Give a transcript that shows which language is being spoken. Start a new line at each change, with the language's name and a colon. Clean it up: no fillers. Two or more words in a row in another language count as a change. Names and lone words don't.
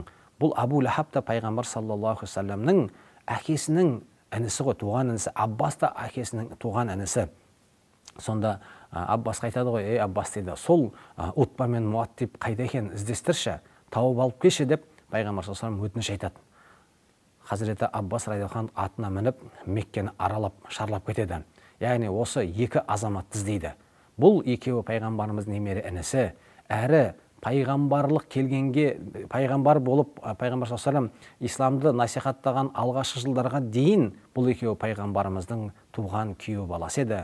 Kazakh: Бұл Абу Лахаб та пайғамбар
Arabic: صلى الله عليه وسلم
Kazakh: әкесінің інісі ғой, туған інісі. Аббас та әкесінің туған інісі. Сонда Аббас айтады ғой: "Ей Аббас" дейді, "сол Утба мен Муаттиб қайда екен, іздестірші, тауып алып келші" деп пайғамбар
Arabic: صلى الله عليه وسلم
Kazakh: өтініш айтады. Хазіреті Аббас
Arabic: رضي الله عنه
Kazakh: атына мініп Меккені аралап шарлап кетеді. Яғни осы екі азаматты іздейді. Бұл екеуі пайғамбарымыздың немере інісі, әрі пайғамбарлық келгенге, пайғамбар болып пайғамбар
Arabic: صلى الله عليه وسلم
Kazakh: исламды насихаттаған алғашқы жылдарға дейін бұл екеуі пайғамбарымыздың туған күйеу баласы еді.